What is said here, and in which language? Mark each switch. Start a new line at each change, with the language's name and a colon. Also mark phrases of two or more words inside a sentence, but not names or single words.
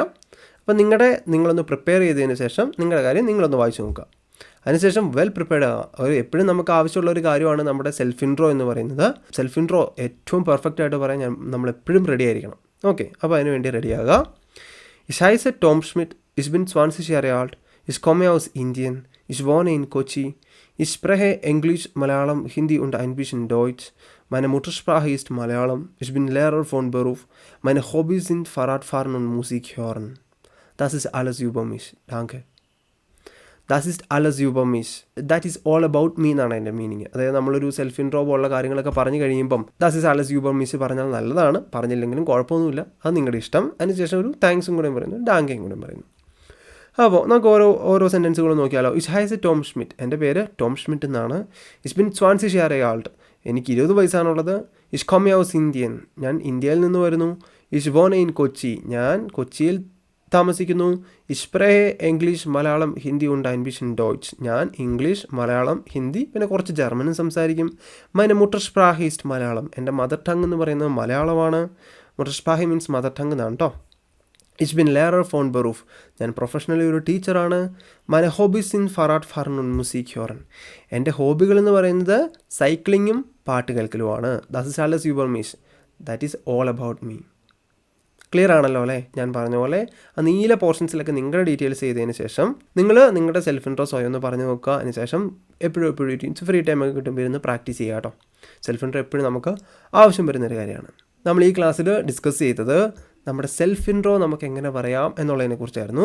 Malayalam: അപ്പോൾ നിങ്ങളൊന്ന് പ്രിപ്പയർ ചെയ്തതിന് ശേഷം നിങ്ങളുടെ കാര്യം നിങ്ങളൊന്ന് വായിച്ചു നോക്കുക. അതിനുശേഷം
English: well prepared
Malayalam: ആവുക. എപ്പോഴും നമുക്ക് ആവശ്യമുള്ള ഒരു കാര്യമാണ് നമ്മുടെ
English: self intro
Malayalam: എന്ന് പറയുന്നത്.
English: self intro
Malayalam: ഏറ്റവും പെർഫെക്റ്റ് ആയിട്ട് പറയാൻ നമ്മളെപ്പോഴും റെഡി ആയിരിക്കണം. ഓക്കെ, അപ്പോൾ അതിന് വേണ്ടി റെഡിയാകുക.
German: Ich heiße Tom Schmidt, ich bin 20 Jahre alt, ich komme aus Indien, ich wohne in Kochi, ich spreche Englisch, Malayalam, Hindi und ein bisschen Deutsch. Meine Muttersprache ist Malayalam. Ich bin Lehrer von Beruf. Meine Hobbys sind Fahrradfahren und Musik hören. Das ist alles über mich. Danke. Das ist alles über mich.
English: That is all about me
Malayalam: എന്നാണ് എൻ്റെ മീനിങ്. അതായത് നമ്മളൊരു
English: self intro
Malayalam: പോലുള്ള കാര്യങ്ങളൊക്കെ പറഞ്ഞു കഴിയുമ്പം
German: Das ist alles über mich
Malayalam: പറഞ്ഞാൽ നല്ലതാണ്, പറഞ്ഞില്ലെങ്കിലും കുഴപ്പമൊന്നുമില്ല, അത് നിങ്ങളുടെ ഇഷ്ടം. അതിനുശേഷം ഒരു താങ്ക്സും കൂടെ പറയുന്നു, ഡാങ്കയും കൂടെ പറയുന്നു. അപ്പോൾ നമുക്ക് ഓരോ സെൻറ്റൻസുകൾ നോക്കിയാലോ.
German: Ich heiße Tom Schmidt,
Malayalam: എൻ്റെ പേര് ടോം ഷ്മിറ്റ് എന്നാണ്.
German: Ich bin 20 Jahre alt,
Malayalam: എനിക്ക് 20 വയസ്സാണുള്ളത്.
German: Ich komme aus Indien,
Malayalam: ഞാൻ ഇന്ത്യയിൽ നിന്ന് വരുന്നു.
German: Ich wohne in Kochi,
Malayalam: ഞാൻ കൊച്ചിയിൽ താമസിക്കുന്നു.
German: Ich spreche Englisch, മലയാളം, ഹിന്ദി und ein bisschen Deutsch,
Malayalam: ഞാൻ ഇംഗ്ലീഷ്, മലയാളം, ഹിന്ദി പിന്നെ കുറച്ച് ജർമ്മനും സംസാരിക്കും.
German: meine Muttersprache ist മലയാളം,
Malayalam: എൻ്റെ
English: mother tongue
Malayalam: എന്ന് പറയുന്നത് മലയാളമാണ്. Muttersprache
English: means mother tongue
Malayalam: എന്നാണ് കേട്ടോ.
German: Ich bin Lehrer von Beruf,
Malayalam: ഞാൻ പ്രൊഫഷണലി ഒരു ടീച്ചറാണ്.
German: meine Hobbys sind Fahrradfahren und Musik hören,
Malayalam: എൻ്റെ ഹോബികൾ എന്ന് പറയുന്നത് സൈക്ലിങ്ങും പാട്ട് കേൾക്കലുമാണ്.
German: das ist alles über mich,
English: that is all about me.
Malayalam: ക്ലിയർ ആണല്ലോ അല്ലേ. ഞാൻ പറഞ്ഞ പോലെ ആ നീല പോർഷൻസിലൊക്കെ നിങ്ങളുടെ ഡീറ്റെയിൽസ് ചെയ്തതിന് ശേഷം നിങ്ങളുടെ സെൽഫ് ഇൻട്രോ സ്വയം ഒന്ന് പറഞ്ഞു നോക്കുക. അതിന് ശേഷം എപ്പോഴും ഫ്രീ ടൈമൊക്കെ കിട്ടുമ്പോൾ ഇരുന്ന് പ്രാക്ടീസ് ചെയ്യുക കേട്ടോ.
English: self intro
Malayalam: എപ്പോഴും നമുക്ക് ആവശ്യം വരുന്നൊരു കാര്യമാണ്. നമ്മൾ ഈ ക്ലാസ്സിൽ ഡിസ്കസ് ചെയ്തത് നമ്മുടെ
English: self intro
Malayalam: നമുക്ക് എങ്ങനെ പറയാം എന്നുള്ളതിനെക്കുറിച്ചായിരുന്നു.